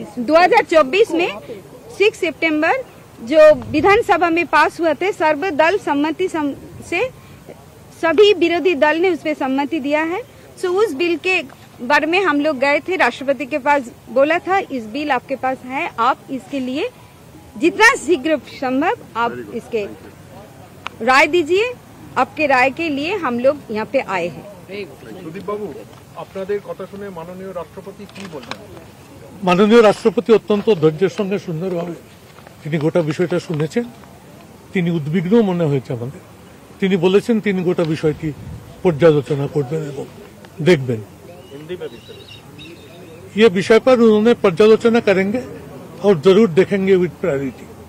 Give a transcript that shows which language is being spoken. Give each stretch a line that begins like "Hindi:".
Hindi: 2024 में 6 सितंबर जो विधानसभा में पास हुआ थे, सर्वदल सम्मति से सभी विरोधी दल ने उस पर सम्मति दिया है। सो उस बिल के बारे में हम लोग गए थे, राष्ट्रपति के पास बोला था इस बिल आपके पास है, आप इसके लिए जितना शीघ्र संभव आप इसके राय दीजिए। आपके राय के लिए हम लोग यहाँ पे आए हैं।
Bangla: সুদীপ বাবু, আপনাদের কথা শুনে মাননীয় রাষ্ট্রপতি কি বললেন? মাননীয় রাষ্ট্রপতি অত্যন্ত ধৈর্যের সঙ্গে সুন্দরভাবে তিনি গোটা বিষয়টা শুনেছেন। তিনি উদ্বিগ্ন মনে হয়েছে আমাদের। তিনি বলেছেন তিনি গোটা বিষয়টি পর্যালোচনা করবেন এবং দেখবেন।
Hindi: ये विषय पर उन्होंने पर्यालोचना करेंगे और जरूर देखेंगे विद प्रायोरिटी।